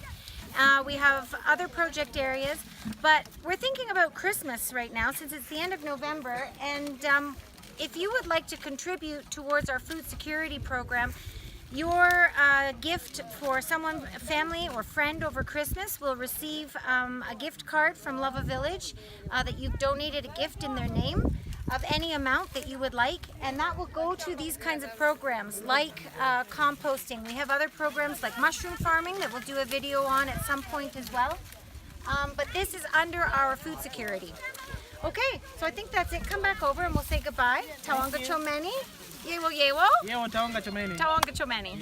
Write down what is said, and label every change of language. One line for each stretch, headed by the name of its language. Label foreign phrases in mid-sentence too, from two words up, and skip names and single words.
English: We have other project areas, but we're thinking about Christmas right now since it's the end of November, and if you would like to contribute towards our food security program, your gift for someone, family or friend over Christmas will receive a gift card from Love a Village that you've donated a gift in their name of any amount that you would like, and that will go to these kinds of programs like composting. We have other programs like mushroom farming that we'll do a video on at some point as well, but this is under our food security. Okay, so I think that's it. Come back over and we'll say goodbye.
Tumbuka: Tawanga chomeni. Yewo yewo. Yewo tawanga chomeni. Tawanga chomeni.